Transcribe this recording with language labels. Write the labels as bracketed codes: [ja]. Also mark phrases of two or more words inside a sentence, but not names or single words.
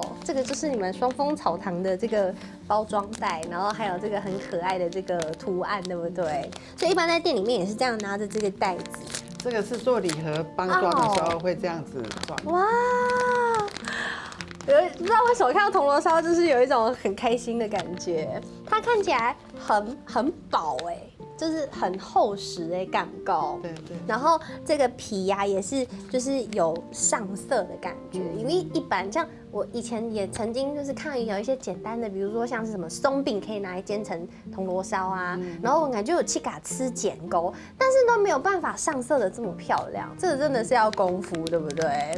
[zh] 這個就是你們雙豐草堂的這個包裝袋，然後還有這個很可愛的這個圖案，對不對？所以一般在店裡面也是這樣拿着這個袋子。這個是做禮盒包裝的時候會這樣子裝。哇！不知道為什麼看到銅鑼燒就是有一種很開心的感覺，它看起來很飽就是很厚實的感覺。對。然後這個皮呀也是就是有上色的感覺，因為一般像我以前也曾經就是看有一些簡單的，比如說像是什麼鬆餅可以拿來煎成銅鑼燒啊，然後我感覺有去嘎吃剪鈎，但是都沒有辦法上色的這麼漂亮，這個真的是要功夫，對不對？